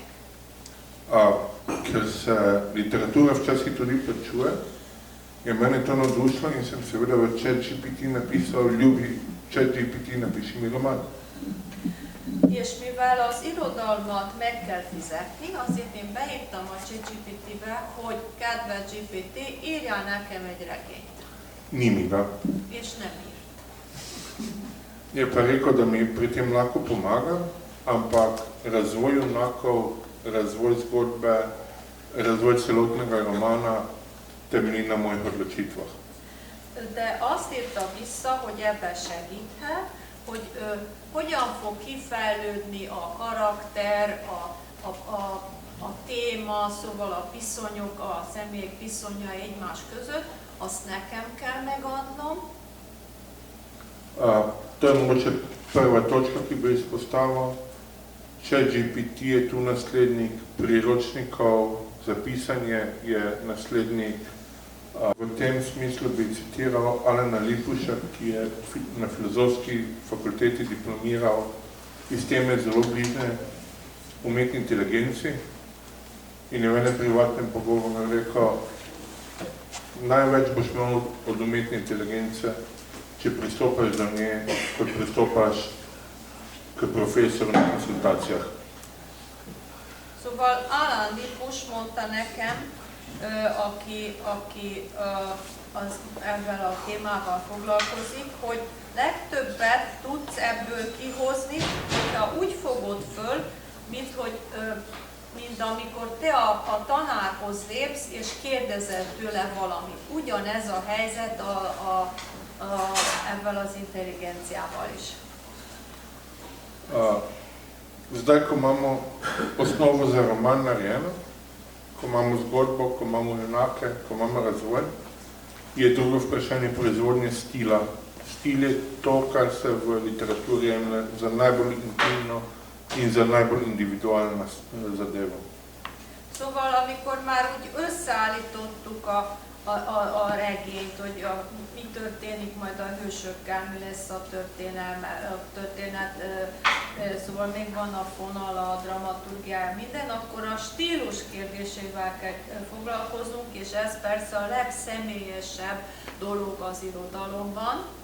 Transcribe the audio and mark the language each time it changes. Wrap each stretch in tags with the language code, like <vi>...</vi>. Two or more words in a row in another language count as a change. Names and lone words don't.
<sl>Ker se literatura včasih tudi plačuje, je mene to navdušilo in sem seveda v ChatGPT napisal, ljubi ChatGPT, napiši mi roman.</sl> <hu>És mivel az irodalmat meg kell fizetni, azért én beírtam a ChatGPT-be, hogy kedves GPT, írjál nekem egy regényt.</hu> <sl>Ni mi ga.</sl> <hu>És nem írt.</hu> <sl>Je pa rekel, da mi pri tem lahko pomaga, ampak razvoj junakov, razvoj zgodbe, razvoj celotnega romana temelji na mojih odločitvah.</sl> <hu>De azt írta vissza, hogy ebben segíthet, hogy hogyan fog kifejlődni a karakter, a téma, szóval a viszonyok, a személyek viszonyai egymás között, azt nekem kell megadnom.</hu> <sl>To je mogoče prva točka, ki bi izpostavil. ChatGPT je tu naslednik priročnikov, za pisanje je naslednik. V tem smislu bi citiral Alena Lipuša, ki je na filozofski fakulteti diplomiral iz teme zelo bližne umetni inteligenci in je v enem privatnem pogovoru rekel, največ boš imel od umetne inteligence, če pristopaš do nje, kot pristopaš k profesoru na konsultáciách.</sl> <hu>Szóval Alan Lipus mondta nekem, aki ezzel a témával foglalkozik, hogy legtöbbet tudsz ebből kihozni, hogyha úgy fogod föl, mint amikor te a tanárhoz lépsz, és kérdezel tőle valamit. Ugyanez a helyzet ebben az intelligenciával is.</hu> <sl>Zdaj, ko imamo osnovo za roman narejeno, ko imamo zgodbo, ko imamo junake, ko imamo razvoj, je drugo vprašanje proizvodnje stila Stil je to, kar se v literaturi jemlje za najbolj intimno in za najbolj individualno zadevo.</sl> <hu>Szóval, amikor már úgy összeállítottuk a regényt, hogy mi történik majd a hősökkel, mi lesz a történet, szóval még van a fonala, a dramaturgiája, minden, akkor a stílus kérdésével kell foglalkoznunk, és ez persze a legszemélyesebb dolog az irodalomban.</hu>